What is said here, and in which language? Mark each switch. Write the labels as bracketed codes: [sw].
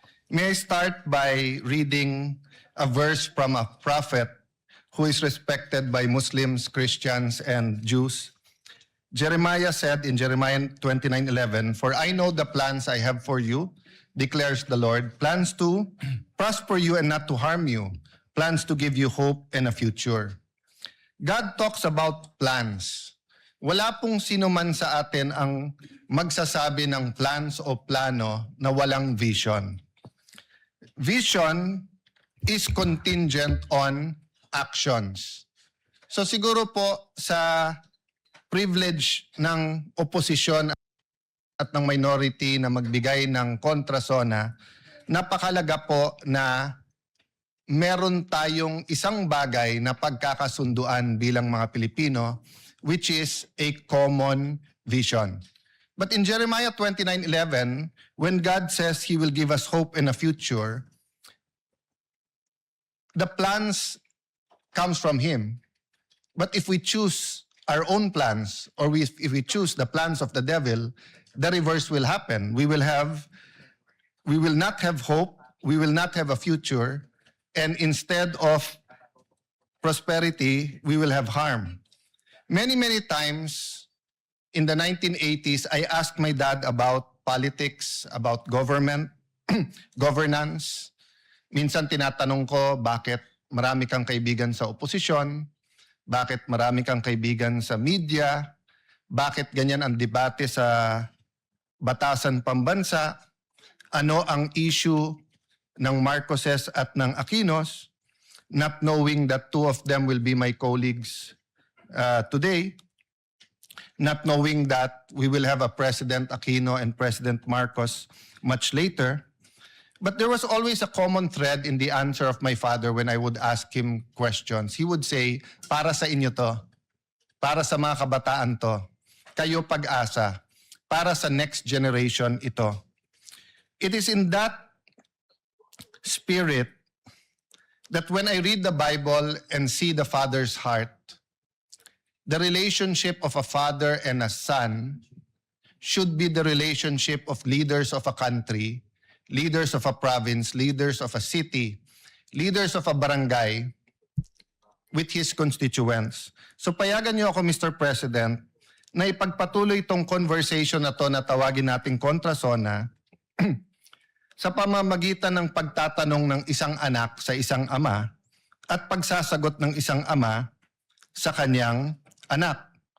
[en] May I start by reading a verse from a prophet who is respected by Muslims, Christians, and Jews. Jeremiah said in Jeremiah 29:11, "For I know the plans I have for you, declares the Lord, plans to prosper you and not to harm you, plans to give you hope and a future." God talks about plans. [tl] Wala pong sino man sa atin ang magsasabi ng plans o plano na walang vision. [en] Vision is contingent on actions. [tl] So siguro po sa privilege ng opposition at ng minority na magbigay ng kontrasona, napakalaga po na meron tayong isang bagay na pagkakasunduan bilang mga Pilipino, [en] which is a common vision. But in Jeremiah 29:11, when God says He will give us hope and a future, the plans comes from Him. But if we choose our own plans, or if we choose the plans of the devil, the reverse will happen. We will not have hope, we will not have a future, and instead of prosperity, we will have harm. Many, many times in the 1980s, I asked my dad about politics, about government, governance. [tl] Minsan tinatanong ko, bakit marami kang kaibigan sa oposisyon? Bakit marami kang kaibigan sa media? Bakit ganyan ang debate sa batasan pambansa? Ano ang issue ng Marcoses at ng Aquinos? [en] Not knowing that two of them will be my colleagues today. Not knowing that we will have a President Aquino and President Marcos much later. But there was always a common thread in the answer of my father when I would ask him questions. He would say, [tl] para sa inyo to, para sa mga kabataan to, kayo pag-asa, para sa next generation ito. [en] It is in that spirit that when I read the Bible and see the Father's heart, the relationship of a father and a son should be the relationship of leaders of a country, leaders of a province, leaders of a city, leaders of a barangay with his constituents. [tl] So payagan niyo ako, Mr. President, na ipagpatuloy itong conversation na to na tawagin nating kontrasona sa pamamagitan ng pagtatanong ng isang anak sa isang ama at pagsasagot ng isang ama sa kanyang anak.